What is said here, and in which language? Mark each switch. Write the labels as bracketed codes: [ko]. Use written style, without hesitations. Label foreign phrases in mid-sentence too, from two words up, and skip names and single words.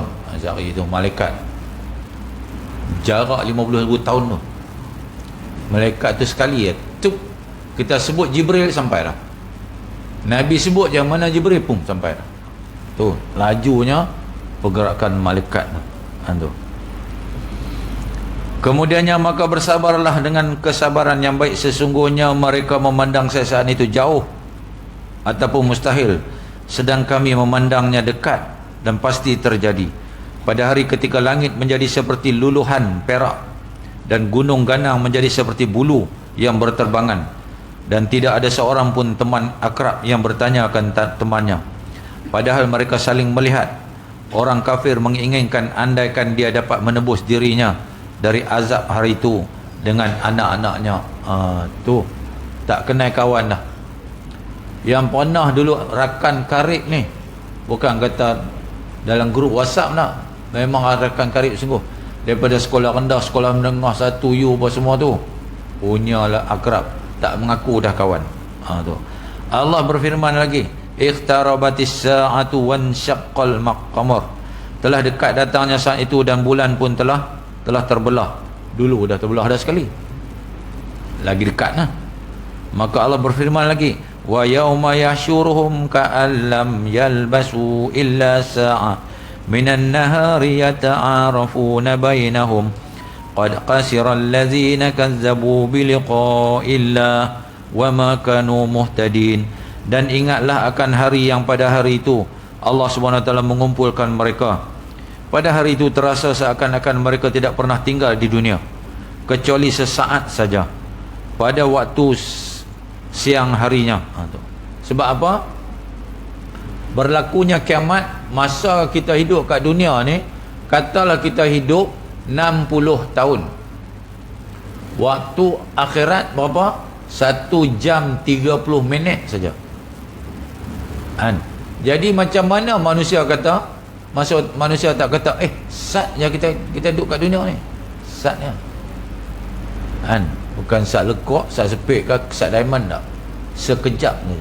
[ms] Sehari itu malaikat, jarak 50,000 tahun tu. Malaikat tu sekali ya, tup, kita sebut Jibril sampai dah. Nabi sebut yang mana Jibril pun sampai dah. Tu lajunya pergerakan malaikat tu. Kemudiannya maka bersabarlah dengan kesabaran yang baik, sesungguhnya mereka memandang sesaat itu jauh ataupun mustahil, sedang kami memandangnya dekat dan pasti terjadi. Pada hari ketika langit menjadi seperti luluhan perak dan gunung ganang menjadi seperti bulu yang berterbangan, dan tidak ada seorang pun teman akrab yang bertanya akan temannya, padahal mereka saling melihat. Orang kafir menginginkan andaikan dia dapat menebus dirinya dari azab hari itu dengan anak-anaknya. Tu tak kenal kawan dah. Yang pernah dulu rakan karib ni, bukan kata dalam grup WhatsApp nak, memang rakan karib sungguh, daripada sekolah rendah, sekolah menengah, 1U apa semua tu, punyalah akrab, tak mengaku dah kawan. Tu Allah berfirman lagi, [ar] اقتربت الساعة وانشق القمر, [ms] telah dekat datangnya saat itu dan bulan pun telah terbelah. Dulu dah terbelah dah sekali, lagi dekat nah. Maka Allah berfirman lagi, [ar] ويوم يحشرهم كأن لم يلبثوا إلا ساعة من النهار يتعارفون بينهم قد خسر الذين كذبوا بلقاء الله وما كانوا مهتدين. [ms] Dan ingatlah akan hari yang pada hari itu Allah SWT mengumpulkan mereka. Pada hari itu terasa seakan-akan mereka tidak pernah tinggal di dunia kecuali sesaat saja pada waktu siang harinya. Sebab apa? Berlakunya kiamat masa kita hidup kat dunia ni, katalah kita hidup 60 tahun, waktu akhirat berapa? 1 jam 30 minit saja. Jadi macam mana manusia kata, manusia tak kata sat je kita duduk kat dunia ni, satnya bukan sat lekuk, sat sepik ke sat diamond, tak, sekejap saja.